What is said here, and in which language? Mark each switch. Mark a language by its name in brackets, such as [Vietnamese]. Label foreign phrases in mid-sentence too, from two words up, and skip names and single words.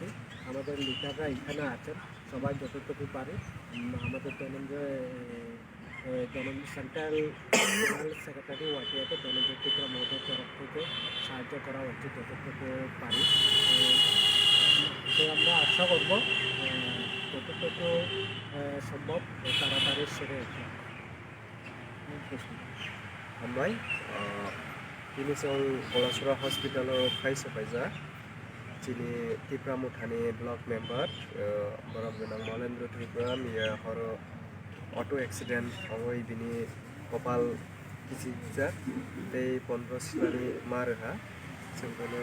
[Bangla] আমাদের লিডাররা এখানে আছেন, সবাই যতটুকু পারে আমাদের [English] central general secretary [Bangla] YTF ধনঞ্জয় ত্রিপুরা মহোদয়ের তরফ থেকে সাহায্য করা হচ্ছে যতটুকু পারি। তো আমরা আশা করব যতটুকু সম্ভব তাড়াতাড়ি সেরে উঠবে। [Kok Borok] हामबाय दिनै जों कलाछरा हस्पिटालाव फायसफायजा दिनै तिपरा मुथानि [English] block member [Kok Borok] बरफ गोनां मलेन्द्र त्रिपुरा मिया हर [English] auto accident [Kok Borok] अवय बिनि कपाल किसिजा बै 15 सिलानि मारहा जोंनो